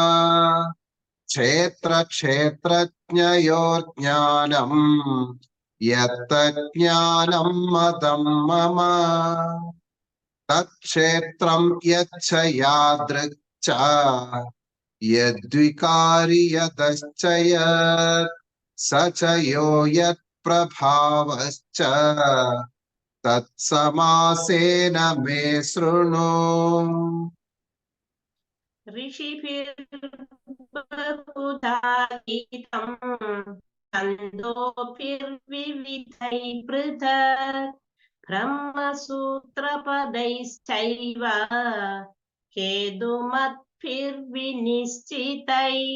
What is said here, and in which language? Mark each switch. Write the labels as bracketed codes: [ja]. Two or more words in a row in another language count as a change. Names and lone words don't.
[sa] ക്ഷേത്രജ്ഞയോർജ്ഞാനം യത്തജ്ഞാനം മദം മമ. തത്ക്ഷേത്രം യച്ഛ യാദൃക് ച യദ്വികാരി യതശ്ച യത് സ ച യോ യത് പ്രഭാവശ്ച തത്സമാസേന മേ ശൃണു. ഋഷിഭിർബഹുധാ ഗീതം ഛന്ദോഭിർവിവിധൈ പൃഥക് ബ്രഹ്മസൂത്രപദൈശ്ചൈവ ഹേതുമദ്ഭിർവിനിശ്ചിതൈ.